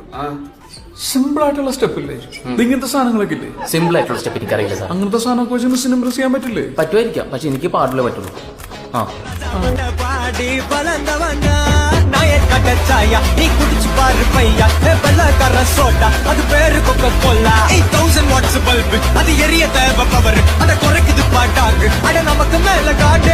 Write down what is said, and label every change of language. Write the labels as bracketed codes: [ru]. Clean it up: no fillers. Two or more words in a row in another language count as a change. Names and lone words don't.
[ml] സിമ്പിൾ ആയിട്ടുള്ള സ്റ്റെപ്പ് ഇല്ലേ, ഇങ്ങനത്തെ സാധനങ്ങളൊക്കെ ഇല്ലേ? സിമ്പിൾ ആയിട്ടുള്ള സ്റ്റെപ്പ് എനിക്കറിയില്ല സാർ. അങ്ങനത്തെ സാധനമൊക്കെ വെച്ച് സിനിമ ചെയ്യാൻ പറ്റില്ലേ? പറ്റുമായിരിക്കാം, പക്ഷെ എനിക്ക് പാടില്ലേ പറ്റുള്ളൂ. ആ [ta] பாடி பலந்தவங்க நாயர் கட்டச்சாயா நீ குடிச்சு பாரு பையா வெள்ளக்கார சோட்டா அது பேரு கொக்க கொல்லா 8000 வாட்ஸ் பல்பு அது எரிய தேவை பவர் அத குறைக்குது பாட்டாக்கு அட நமக்கு மேல காட்டு